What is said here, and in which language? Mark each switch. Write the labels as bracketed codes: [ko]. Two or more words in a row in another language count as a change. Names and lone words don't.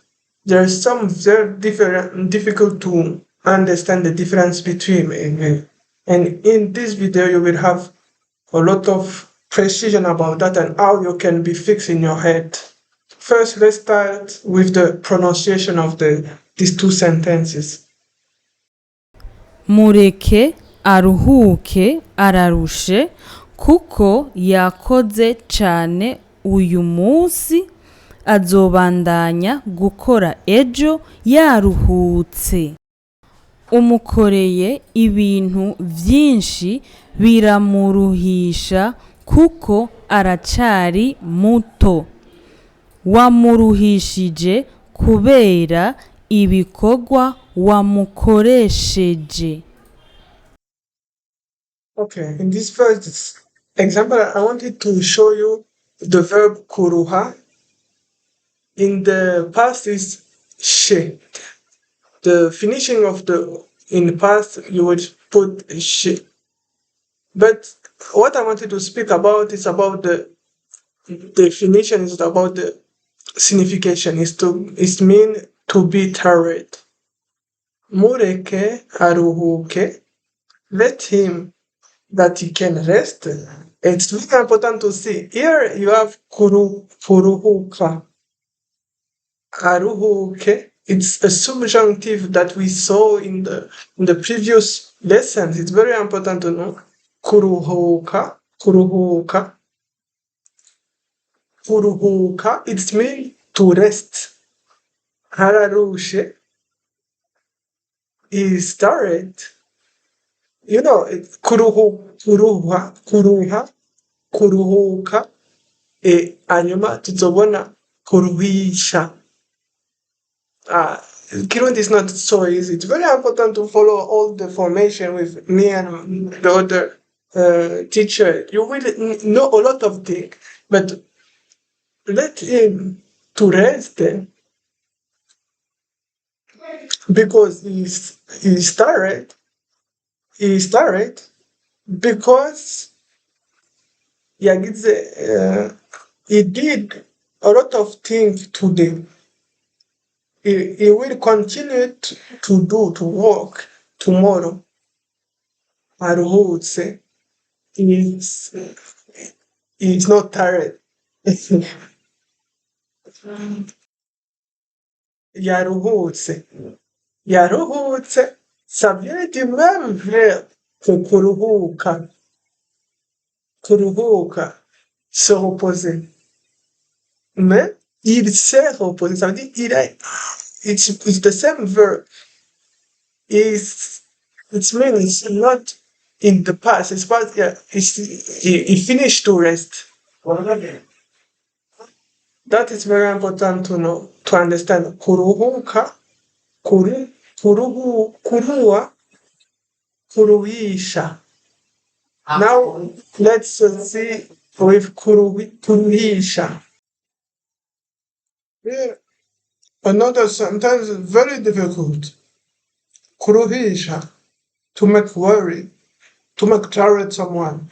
[en] There is some very difficult to understand the difference between and in this video you will have a lot of precision about that and how you can be fixed in your head. First, let's start with the pronunciation of these two sentences. [rn] mureke aruhuke ararushe kuko yakoze cane uyu munsi azobandanya gukora ejo yaruhutse. Umukoreye ibintu vyinshi biramuruhisha kuko aracari muto. Wamuruhishije kubera ibikorwa wamukoresheje. [en] Okay, in this first example, I wanted to show you the verb kuruha. In the past is she. The finishing of in the past, you would put she. But what I wanted to speak about is about the definition, is about the signification, is mean to be tired. [rn] Mureke aruhuke, [en] let him that he can rest. It's really important to see. Here you have [rn] kuruhuka. Aruhuke. [en] It's a subjunctive that we saw in the previous lessons. It's very important to know. Kuruhuka. It means to rest. Hararushe is tired. You know, [rn] kuruhuka, hanyuma tuzobona kuruhisha. [en] Kirundi is not so easy. It's very important to follow all the formation with me and the other teacher. You will know a lot of things, but let him to rest because he's tired. He's tired because he did a lot of things today. He will continue to work tomorrow. Aruhutse is not tired. Yaruhutse. [fr] Ça vient du même verbe que kuruhuka. Kuruhuka, se reposer. Mais il s'est reposé. Ça veut dire [en] it's the same verb. It means it's not in the past. It's past. Yeah, he finished to rest. That is very important to know, to understand. [rn] Kuruhuka, kuruha, kuruhisha. [en] Now let's see with kuruhisha. Here, another sentence very difficult. Kuruhisha, to make worry, to make tired someone.